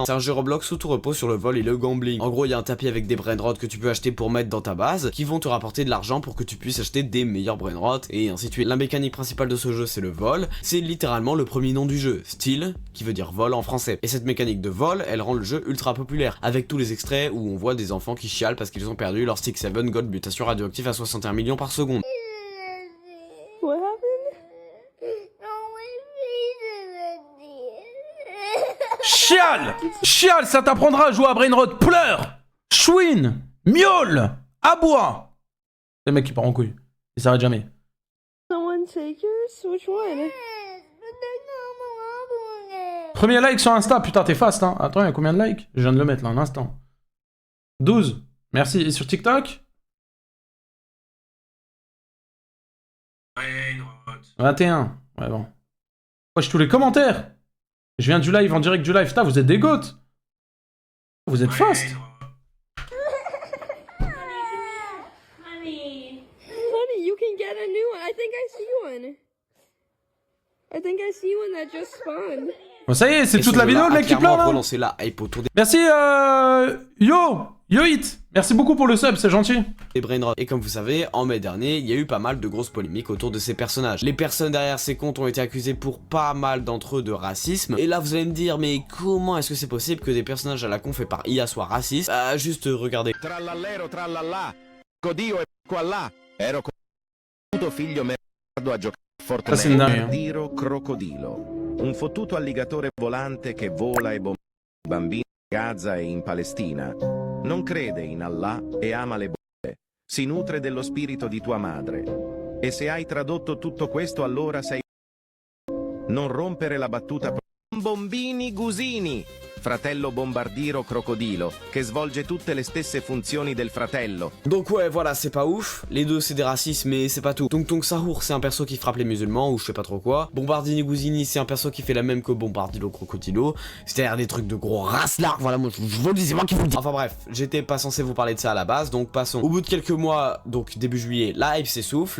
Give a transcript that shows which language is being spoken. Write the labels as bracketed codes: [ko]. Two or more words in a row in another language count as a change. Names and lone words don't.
[fr] C'est un jeu Roblox où tout repose sur le vol et le gambling. En gros, il y a un tapis avec des [en] brain rot [fr] que tu peux acheter pour mettre dans ta base, qui vont te rapporter de l'argent pour que tu puisses acheter des meilleurs [en] brain rot, [fr] et ainsi de suite. La mécanique principale de ce jeu c'est le vol, c'est littéralement le premier nom du jeu, steal, qui veut dire vol en français. Et cette mécanique de vol, elle rend le jeu ultra populaire, avec tous les extraits où on voit des enfants qui chialent parce qu'ils ont perdu leur Stick 7 Gold mutation radioactive à 61 millions par seconde. [en] What happened? [fr] Chial! Chial, ça t'apprendra à jouer à Brainrot. Pleure! Chouine! Miaule! Aboie! C'est le mec qui part en couille. Il s'arrête jamais. [en] Someone take yours? Which one? [fr] Premier like sur Insta. Putain, t'es fast, hein. Attends, il y a combien de likes? Je viens de le mettre là, un instant. 12. Merci. Et sur TikTok? 21. Ouais, bon. Wesh, tous les commentaires. Je viens du live, en direct du live. Putain, vous êtes des goats. Vous êtes fast. [en] Honey, you can get a new one. I think I see one. I think I see one that just spawned. [fr] Bon, ça y est, c'est Et toute ce la jeu-là vidéo, le a mec qui clairement pleure là. relancé la hype autour Merci, Yo-It. Merci beaucoup pour le sub, c'est gentil. des [en] brain rot. [fr] Et comme vous savez, en mai dernier, il y a eu pas mal de grosses polémiques autour de ces personnages. Les personnes derrière ces comptes ont été accusées pour pas mal d'entre eux de racisme. Et là, vous allez me dire, mais comment est-ce que c'est possible que des personnages à la con faits par IA soient racistes? Juste regardez. [it] Trallallero trallallà, Codio e qua là, ero con figlio merda a giocare a [fr] Ça, c'est une dingue, hein. [it] Bombardiro crocodilo, un fottuto alligatore volante che vola e bombarda i bambini in Gaza e in Palestina. Non crede in Allah e ama le bombe. Si nutre dello spirito di tua madre. E se hai tradotto tutto questo allora sei... Non rompere la battuta... Bombini Gusini, fratello bombardiro crocodilo, che svolge tutte le stesse funzioni del fratello. [fr] Donc ouais, voilà, c'est pas ouf. Les deux, c'est des racistes, mais c'est pas tout. Tonton Sahur, c'est un perso qui frappe les musulmans, ou je sais pas trop quoi. Bombardini Gusini, c'est un perso qui fait la même que Bombardilo Crocodilo. C'est-à-dire des trucs de gros race-là. Voilà, moi, je vous le dis, c'est moi qui vous le dis. Enfin bref, j'étais pas censé vous parler de ça à la base, donc passons. Au bout de quelques mois, donc début juillet, la hype s'essouffle.